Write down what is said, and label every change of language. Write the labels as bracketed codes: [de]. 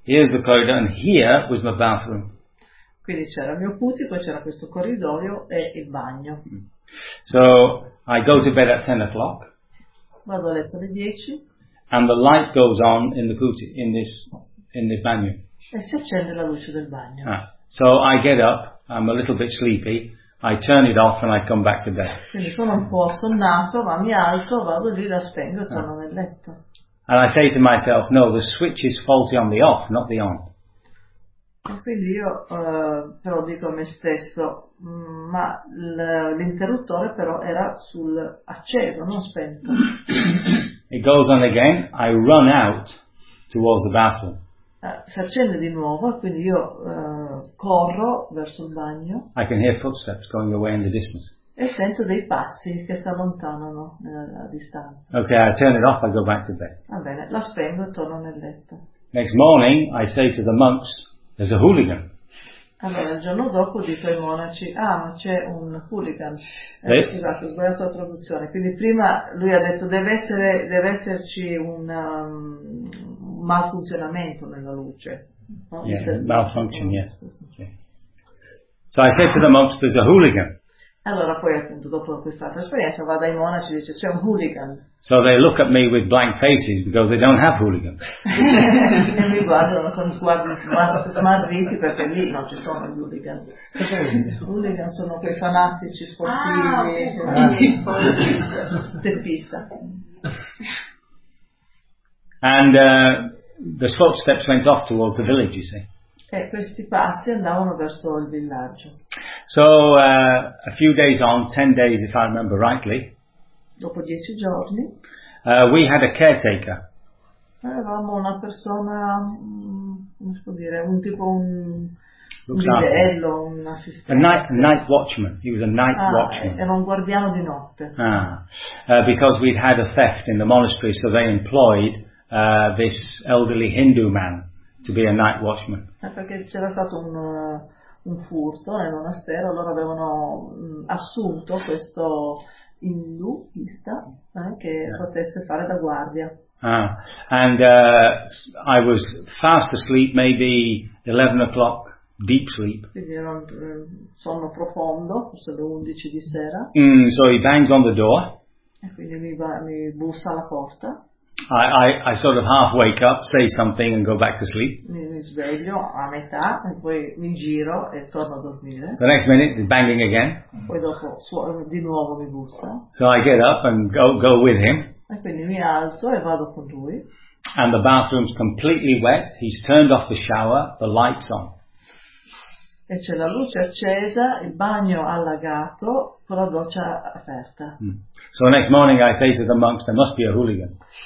[en] Here's the corridor, and here was my bathroom. [it] Quindi c'era il mio kuti, poi c'era questo corridoio e il bagno. [en] So I go to bed at 10:00. [it] Vado a letto alle 10:00. [en] And the light goes on in the kuti, in the bagno. [it] E si accende la luce del bagno. [en] So I get up, I'm a little bit sleepy, I turn it off and I come back to bed. [it] Quindi sono un po' assonnato, ma mi alzo, vado lì, la spengo e torno nel letto. [en] And I say to myself, no, the switch is faulty on the off, not the on. [it] Quindi io però dico a me stesso, ma l'interruttore però era sul acceso, non spento. [en] It goes on again, I run out towards the bathroom. [it] Si accende di nuovo, quindi io corro verso il bagno. [en] I can hear footsteps going away in the distance. [it] E sento dei passi che si allontanano a distanza. [en] Okay, I turn it off, I go back to bed. [it] Va bene, la spengo e torno nel letto. [en] Next morning, I say to the monks, there's a hooligan. [it] Allora, il giorno dopo dico ai monaci, ah, ma c'è un hooligan. Scusate, ho sbagliato la traduzione. Quindi prima lui ha detto, deve esserci un malfunzionamento nella luce. [en] So I say to the monks, there's a hooligan. [it] Allora poi appunto dopo quest'altra esperienza va dai monaci e dice c'è un hooligan. [en] So they look at me with blank faces because they don't have hooligans. [it] E mi guardano con sguardi smarriti perché lì non ci sono gli hooligan. Hooligan sono quei fanatici sportivi, teppista. [en] And the footsteps went off towards the village, you see. [it] E questi passi andavano verso il villaggio. [en] So, a few days on, 10 days if I remember rightly, [it] dopo 10 giorni, [en] we had a caretaker. [it] Avevamo una persona, come si può dire, un tipo un livello, un assistente. [en] A night watchman, he was a night watchman. [it] Era un guardiano di notte. [en] Because we'd had a theft in the monastery, so they employed this elderly Hindu man to be a night watchman. [it] Perché c'era stato un furto nel monastero, allora avevano assunto questo induista che potesse fare da guardia. [en] And I was fast asleep, maybe 11 o'clock, deep sleep. [it] Quindi ero un sonno profondo, forse le 11 di sera. [en] So he bangs on the door. [it] E quindi mi bussa alla porta. [en] I sort of half wake up, say something and go back to sleep. [it] Mi sveglio a metà e poi mi giro e torno a dormire. [en] The next minute, he's banging again. [it] Poi dopo, di nuovo mi bussa. [en] So I get up and go with him. [it] E quindi mi alzo e vado con lui. [en] And the bathroom's completely wet. He's turned off the shower, the light's on. [it] E c'è la luce accesa, il bagno allagato, con la doccia aperta. [en] So next morning I say to the monks, there must be a hooligan.